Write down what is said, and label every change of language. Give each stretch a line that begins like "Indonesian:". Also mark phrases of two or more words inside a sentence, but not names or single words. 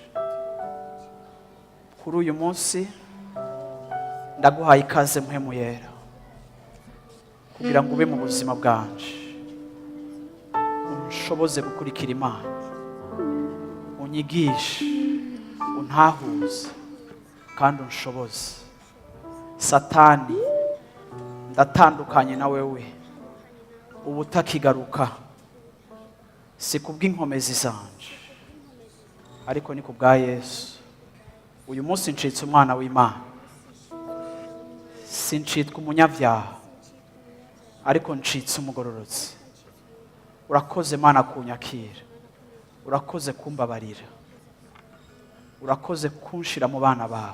Rundi: Kuri uyu munsi ndaguhaye ikaze mpwemu yera, kugira ngo ube mu buzima bwanje, unshoboze gukurikira Imana, unyigishe, untahuze kandi unshoboze. Satani, ndatandukanye na wewe, ubu utakigaruka, si kubw'inkomezi zanje ariko ni kubwa Yesu. Uyu munsi ncitse umwana w'Imana, sincitwa umunyabyaha ariko ncitse umugororotsi. Urakoze Mana kunyakira, urakoze kumbabarira, urakoze kunshira mu bana bawe.